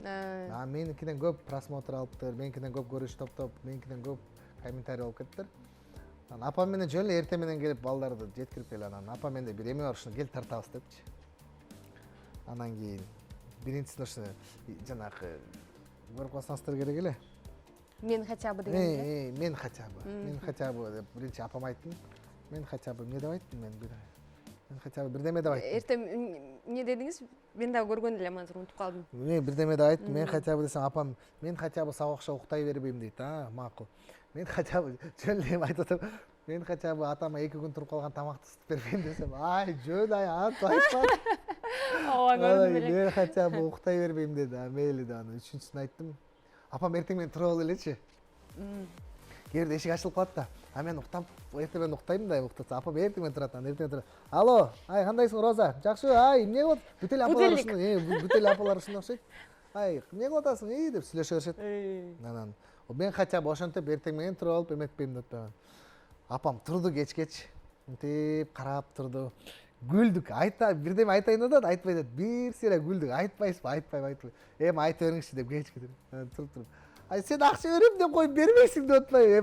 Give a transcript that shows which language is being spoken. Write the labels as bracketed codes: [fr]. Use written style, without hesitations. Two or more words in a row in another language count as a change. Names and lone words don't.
[ky] Меникинен көп просмотр алыптыр, меникинен көп көрүш топтоп, меникинен көп комментарий болуп кеттир. Анан апам менен жөн эле эртең менен келип балдарды жеткирип келип анан апам менде бир эме бар, ушуну кел тартабыз депчи. Анан кийин биринчисин ошо жанагы көрүп калсаңыздар керек эле. Мен [ru] хотя бы [ky] деген. Мен [ru] хотя бы [ky] деп биринчи апам айттым. Мен [ru] хотя бы [ky] эмне деп айттым мен [ru] хотя бы [ky] бирдеме деп айттым. Эртең эмне дедиңиз? Мен дагы көргөн элем, азыр унутуп калдым. Мен бирдеме деп айттым. Мен [ru] хотя бы [ky] десем апам мен [ru] хотя бы [ky] сага окшоп уктай бербейм дейт. Макул. Мен [ru] хотя бы [ky] жөн эле айтып атам. Мен [ru] хотя бы [ky] атама 2 күн туруп калган тамакты ысытып бербейм десем, жөн антип айтпа. Мен [ru] хотя бы [ky] уктай бербейм деди. Мейли да аны үчүнчүсүн айттым. Апам эртең менен туруп ал элечи. Кээде эшик ачылып калат да. Мен уктап, эртең менен уктайм да, уктаса апам эртең менен турат, анан эртең турат. Алло, кандайсың Роза? Жакшы, эмне кылып? Бүт эле апалар ушундай окшойт. Эмне кылып атасың? Деп сүйлөшө беришет. Анан мен [ru] хотя бы [ky] ошентип эртең менен туруп алып эметпейм деп атпаймын. Апам турду кечкечи. Мынтип карап турду. Күлдүк. Бирдеме айтайын деп айтпай деп. Бир сыйра күлдүк. Айтпайсызбы? Айтпайм. Эми айтып бериңизчи деп кечке туруп. Сен акча берем деп коюп бербейсиң деп атпайбы?